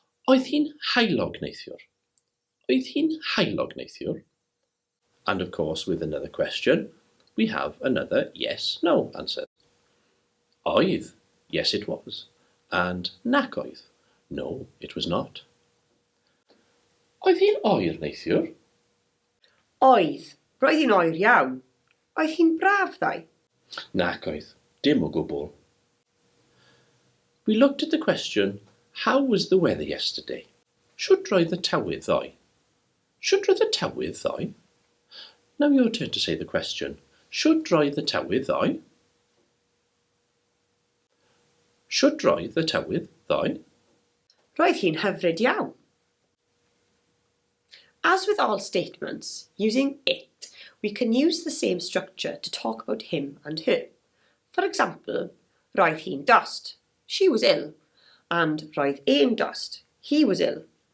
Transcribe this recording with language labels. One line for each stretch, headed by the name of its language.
Welsh: Oedd hi'n heulog neithiwr? Oedd hi'n heulog neithiwr?
English: And of course, with another question, we have another yes-no answer. Oedd. Yes, it was. And
Welsh: nac oedd.
English: No, it was not.
Welsh: Oedd hi'n oer neithiwr? Oedd. Roedd hi'n oer iawn. Oedd hi'n braf ddoe. Nac oedd. Dim o gwbl.
English: We looked at the question, how was the weather yesterday?
Welsh: Should roedd y tywydd ddoe? Should roedd y tywydd ddoe?
English: Now your turn to say the question.
Welsh: Should roedd y tywydd ddoe? Should roedd y tywydd ddoe? Roedd hi'n hyfryd iawn.
English: As with all statements, using it, we can use the same structure to talk about him and her. For example,
Welsh: roedd hi'n dost.
English: She was ill. And
Welsh: roedd e'n dost.
English: He was ill.